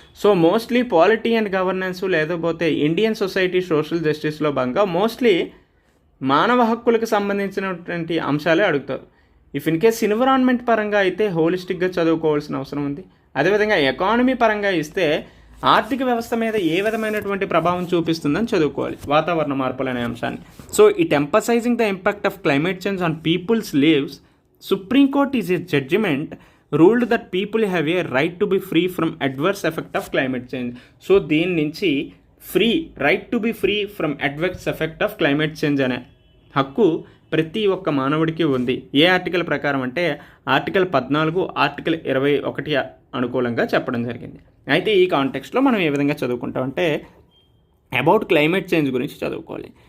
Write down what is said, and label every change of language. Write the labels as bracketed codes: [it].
[te] So mostly polity and governance లేకపోతే Indian society social జస్టిస్లో భాగంగా mostly మానవ హక్కులకు సంబంధించినటువంటి అంశాలే అడుగుతారు. ఇఫ్ ఇన్ కేస్ ఎన్విరాన్మెంట్ పరంగా అయితే హోలిస్టిక్గా చదువుకోవాల్సిన అవసరం ఉంది. అదేవిధంగా ఎకానమీ పరంగా ఇస్తే ఆర్థిక వ్యవస్థ మీద ఏ విధమైనటువంటి ప్రభావం చూపిస్తుందని చదువుకోవాలి వాతావరణ మార్పులు అనే అంశాన్ని. [en] So it emphasizing the impact of climate change on people's lives, Supreme Court is a judgment ruled that people have a right to be free from adverse effect of climate change. So దీని నుంచి right to be free from adverse effect of climate change అనే హక్కు ప్రతి ఒక్క మానవుడికి ఉంది. [te] ఏ article ప్రకారం అంటే ఆర్టికల్ 14, ఆర్టికల్ 21 అనుకూలంగా చెప్పడం జరిగింది. అయితే ఈ కాంటెక్స్ట్లో మనం ఏ విధంగా చదువుకుంటామంటే అబౌట్ క్లైమేట్ చేంజ్ గురించి చదువుకోవాలి.